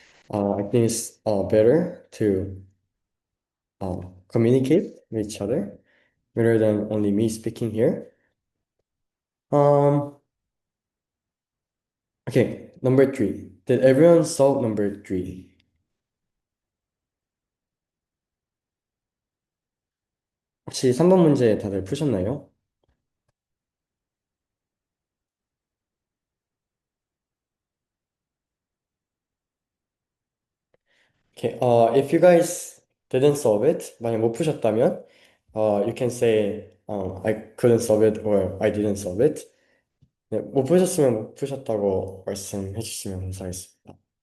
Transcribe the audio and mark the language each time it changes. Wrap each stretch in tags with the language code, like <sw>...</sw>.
<en>I think it's better to communicate with each other rather than only me speaking here. Um, okay, number three. Did everyone solve number three?</en> <ko>혹시 3번 문제 다들 푸셨나요?</ko> <en>Okay, if you guys didn't solve it,</en> <ko>만약 못 푸셨다면,</ko> <en>you can say, I couldn't solve it or I didn't solve it.</en> <ko>네, 못 푸셨으면 못 푸셨다고 말씀해 주시면 감사하겠습니다.</ko>